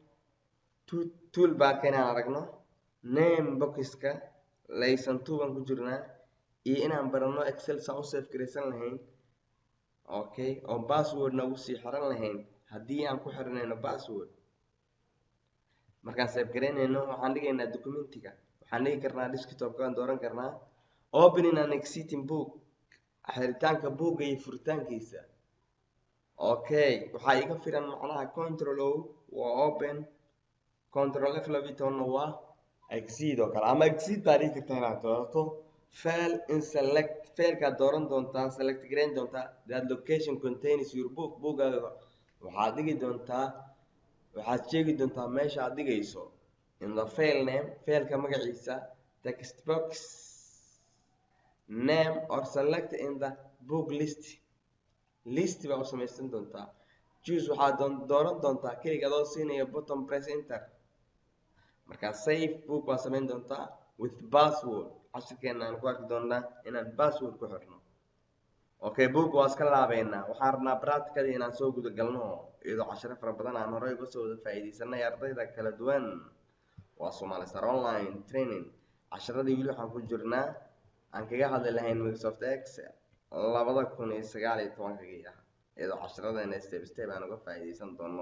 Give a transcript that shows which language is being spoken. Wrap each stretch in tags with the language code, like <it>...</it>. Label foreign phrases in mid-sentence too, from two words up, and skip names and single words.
<so>toolbar ka inaan aragno name boxka laysan tuuban ku jirnaa iyo inaan baranno Excel saan save gareysan lahayn okay oo password nagu sii xiran lahayn haddii aan ku xirnayno password markaan save gareynayno waxaan dhigaynaa documentiga waxaan dhigi karnaa desktop ka dooran karnaa</so> <en>opening and exiting book</en> <so>xiritaanka buugga iyo furitaankiisa okay waxaa iga filan macnaha</so> <en>control O</en> <so>waa open</so> <en>control F12</en> <so>waa exit oo kale ama exit baa dhigi kartaa inaad doorato file in</so> <en>select file</en> <so>ka dooran doontaa select gareyn doontaa</so> <en>that location contains your book</en> <so>buuggaaga waxaad dhigi doontaa waxaad sheegi doontaa meesha aad dhigayso</so> <en>in the file name</en> <so>file ka magaciisa</so> <en>text box name or select in the book list</en> <so>baa u samaysan doontaa. choose waxaad dooran doontaa keliga adoo siinaya</so> <en>button press enter.</en> <so>markaa</so> <en>save book</en> <so>baa samayn doontaa</so> <en>with password.</en> <so>cashirkeena aan ku arki doonaa inaan password ku xirno. okay, book waa iska laabeynaa. waxaan rabnaa practicadii inaan soo guda galno iyadoo cashiro fara badan aan horey uga soo wada faa'iidaysanay ardayda kala duwan. waa Somali Star Online Training. cashiradii weli waxaan ku jirnaa aan kaga hadli lahayn Microsoft Excel 2019 iyadoo cashiradana</so> <en>step step</en> <so>aan uga faa'iidaysan doono.</so>